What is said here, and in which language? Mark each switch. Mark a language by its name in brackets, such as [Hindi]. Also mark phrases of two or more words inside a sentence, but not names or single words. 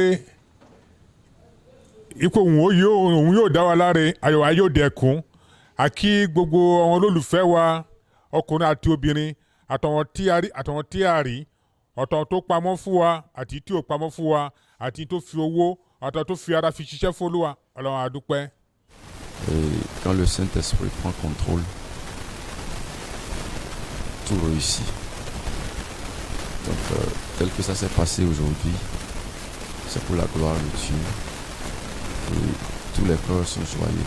[Yoruba] ipò òun yóò dá wa láre ayọ̀ wa yóò dẹkùn àkí gbogbo àwọn olólùfẹ́ wa ọkùnrin àti obìnrin àtàwọn tí a rí ọ̀tọ̀ tó pamọ́ fún wa àti tí ò pamọ́ fún wa àti tó fi owó ọ̀tọ̀ tó fi ara fi ṣiṣẹ́ fún Olúwa Ọlọ́run a dúpẹ́. [French] Quand le Saint-Esprit prend contrôle, tout réussit. Donc, tel que ça s'est passé aujourd'hui, c'est pour la gloire de Dieu. Et tous les cœurs sont joyeux.